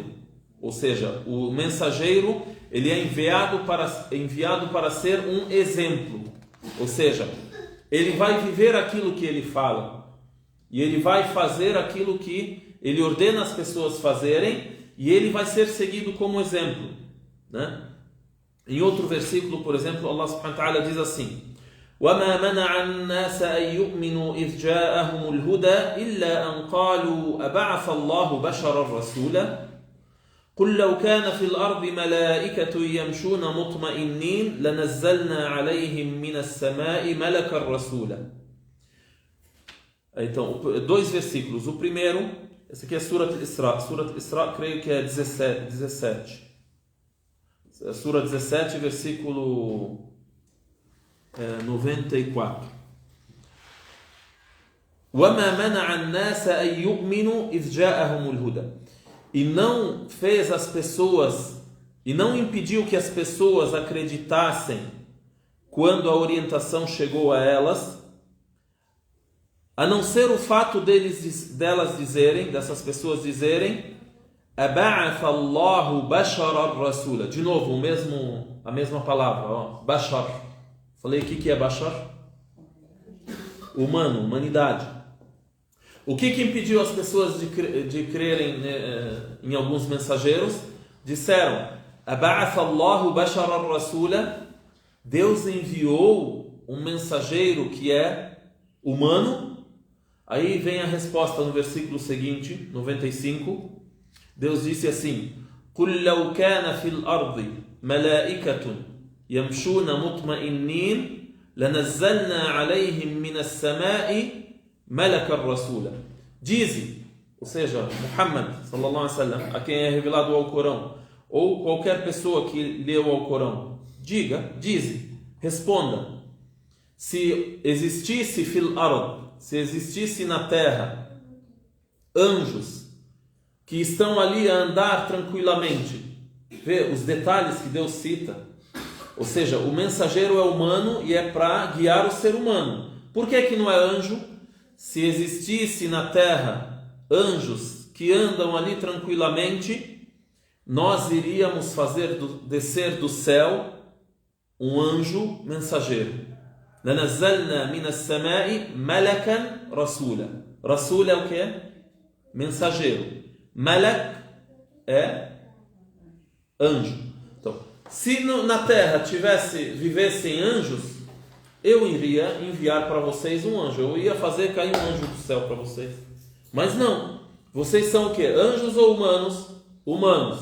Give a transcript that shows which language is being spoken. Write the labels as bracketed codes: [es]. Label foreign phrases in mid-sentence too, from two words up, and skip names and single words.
[pt] Ou seja, o mensageiro ele é enviado para ser um exemplo. Ou seja, ele vai viver aquilo que ele fala. E ele vai fazer aquilo que ele ordena as pessoas fazerem. E ele vai ser seguido como exemplo, né? Em outro versículo, por exemplo, Allah [ar] سبحانه وتعالى [pt] diz assim: [ar] وَمَا مَنَعَ النَّاسَ أَن يُؤْمِنُوا إِذْ جَاءَهُمُ الْهُدَى إِلَّا أَن قَالُوا أَبَعَثَ اللَّهُ بَشَرًا رَسُولًا قُلْ لَوْ كَانَ فِي الْأَرْضِ مَلَائِكَةٌ يَمْشُونَ مُطْمَئِنِّينَ لَنَزَّلْنَا عَلَيْهِمْ مِنَ السَّمَاءِ مَلَكًا رَسُولًا. [pt] Então, dois versículos. O primeiro, esse aqui é Surat al-Isra. Surat al-Isra, creio que é 17. Sura 17, versículo 94. [ar] وَمَا مَنَعَ النَّاسَ أَن يُؤْمِنُوا إِذْ جَاءَهُمُ الْهُدَى. [pt] E não fez as pessoas, e não impediu que as pessoas acreditassem quando a orientação chegou a elas, a não ser o fato delas dizerem, dessas pessoas dizerem, [ar] أَبَعَثَ اللَّهُ بَشَرًا رَسُولًا. [pt] De novo, a mesma palavra, Bashar. Falei aqui que é Bashar? Humano, humanidade. O que impediu as pessoas de crerem em alguns mensageiros? Disseram, [ar] أَبَعَثَ اللَّهُ بَشَرًا رَسُولًا. [pt] Deus enviou um mensageiro que é humano. Aí vem a resposta no versículo seguinte, 95. Deus disse assim: [ar] قُلْ لَوْ كَانَ فِي الْأَرْضِ مَلَائِكَةٌ يَمْشُونَ مُطْمَئِنِّينَ لَنَزَّلْنَا عَلَيْهِمْ مِنَ السَّمَاءِ مَلَكًا رَسُولًا. [pt] Dize, ou seja, [ar] محمد صلى الله عليه وسلم, [pt] a quem é revelado o Alcorão, ou qualquer pessoa que leu o Alcorão, responda: se existisse [ar] في الأرض, [pt] se existisse na terra anjos que estão ali a andar tranquilamente, vê os detalhes que Deus cita, ou seja, o mensageiro é humano e é para guiar o ser humano. Por que não é anjo? Se existisse na terra anjos que andam ali tranquilamente, nós iríamos fazer descer do céu um anjo mensageiro. [ar] لَنَزَّلْنَا مِنَ السَّمَاءِ مَلَكًا رَسُولًا. [pt] Rasul é o que? Mensageiro. Malak é anjo. Então, se na terra vivessem anjos, eu iria enviar para vocês um anjo. Eu ia fazer cair um anjo do céu para vocês. Mas não. Vocês são o que? Anjos ou humanos? Humanos.